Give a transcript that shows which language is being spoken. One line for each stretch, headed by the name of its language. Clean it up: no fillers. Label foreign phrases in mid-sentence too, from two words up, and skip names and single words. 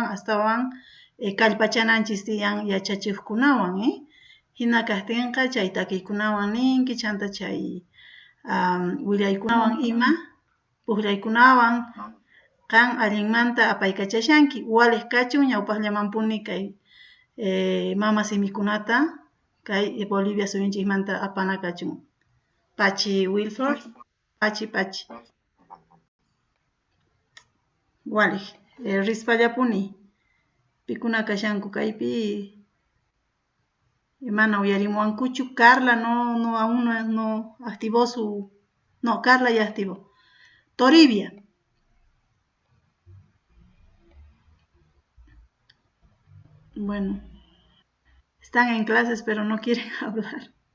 Quechua: astawan kallpachananchis tiyan yachachikkunawan, hina kajtinqa chay takiykunawan ninki chanta chay willaykunawan ima pukllaykunawan qan allinmanta apaykachashanki walik kachun ñawpaqllamanpuni kay mama simikunata kay Bolivia suyunchikmanta apana kachun. Pachi Wilford, Pachi. Walik, rispallapuni pikuna kashanku kaypi mana uyarimuwankuchu.
Spanish: Carla no aún no activó su. No, Carla ya activó. Toribia. Bueno, están en clases pero no quieren hablar.